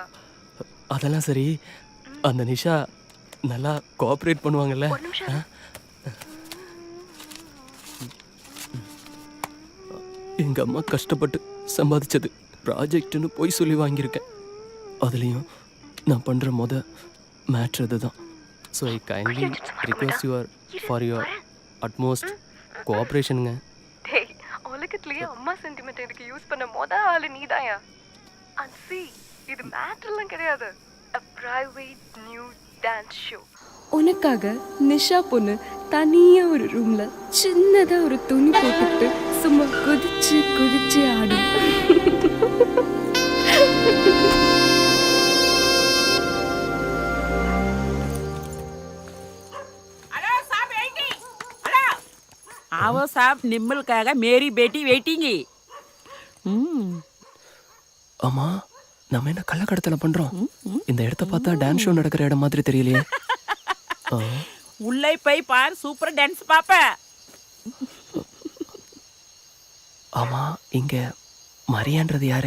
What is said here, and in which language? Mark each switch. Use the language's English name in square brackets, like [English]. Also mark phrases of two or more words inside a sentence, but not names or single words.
[Tamil] அதெல்லாம் சரி, அந்த நிஷா நல்லா கோஆபரேட் பண்ணுவாங்கல்ல? ஒரு நிமிஷம். எங்க அம்மா கஷ்டப்பட்டு சம்பாதிச்சது ப்ராஜெக்ட்னு போய் சொல்லி வாங்கியிருக்கேன். அதுலேயும் நான் பண்ணுற மேட்ரு அதுதான். [English] So I kindly request for your utmost cooperationunga. [Tamil] டேய், உலகத்திலேயே அம்மா சென்டிமெண்ட் எனக்கு யூஸ் பண்ண ஆளு நீதாயா. [English] and see, [Tamil] இது மேட்டர்லாம் கிடையாது. [English] A private nude dance show. [Tamil] உனக்காக நிஷா பொண்ணு தனியா ஒரு ரூம்ல சின்னதா ஒரு துணி போட்டுட்டு சும்மா குதிச்சு குதிச்சு ஆடும். [Hindi] आओ साहब, निम्मल कहेगा मेरी बेटी वेटिंग. [Tamil] அம்மா, நம்ம என்ன கள்ளக்கடத்தல பண்றோம்? இந்த இடத்த பார்த்தா [English] dance show [Tamil] நடக்கிற இடம் மாதிரி தெரியலையே. உள்ளே போய் பார், [English] super dance [Tamil] பாப்ப. ஆமா, இங்க மரியான்றது யாரு?